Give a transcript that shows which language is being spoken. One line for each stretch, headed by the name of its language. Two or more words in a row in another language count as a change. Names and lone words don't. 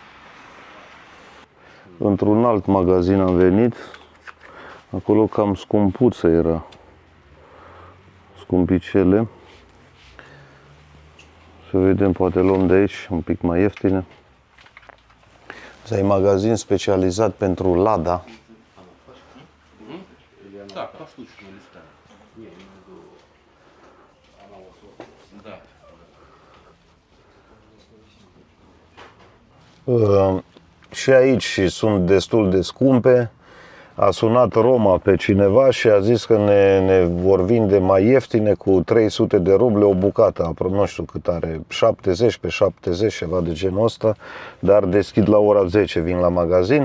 Romanian: Într-un alt magazin am venit, acolo cam scumpuță era, scumpicele. Să vedem, poate luăm de aici un pic mai ieftine. Asta e magazin specializat pentru Lada.
Russian: Так, поштучно листаем. Не, я имею в виду, она вот, да.
Romanian: Și aici sunt destul de scumpe. A sunat Roma pe cineva și a zis că ne vor vinde mai ieftine cu 300 de ruble o bucată. Nu știu cât are, 70 pe 70, ceva de genul ăsta, dar deschid la ora 10, vin la magazin.